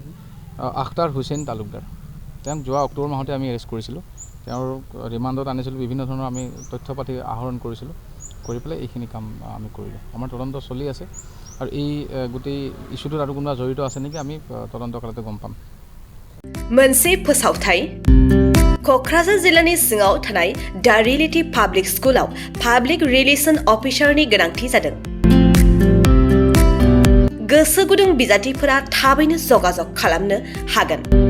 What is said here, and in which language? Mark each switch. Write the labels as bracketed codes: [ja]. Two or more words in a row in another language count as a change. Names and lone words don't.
[as] আখতাৰ হুছেইন তালুকদাৰ। তেওঁক যোৱা অক্টোবৰ মাহতে আমি এৰেষ্ট কৰিছিলোঁ। তেওঁৰ ৰিমাণ্ডত আনিছিলোঁ। বিভিন্ন ধৰণৰ আমি তথ্য পাতি আহৰণ কৰিছিলোঁ, কৰি পেলাই এইখিনি কাম আমি কৰিলোঁ। আমাৰ তদন্ত চলি আছে আৰু এই গোটেই ইস্যুটোত আৰু কোনোবা জড়িত আছে নেকি আমি তদন্ত কালতে গম পাম। [brx] मोनसे फोसावथाय क'क्राझार जिल्लानि सिङाव थानाय दा रियेलिटी पाब्लिक स्कुलाव [en] public relation [brx] अफिसारनि गोनांथि जादों। गोसो गुदुं बिजाथिफोरा थाबैनो जगाजग खालामनो हागोन।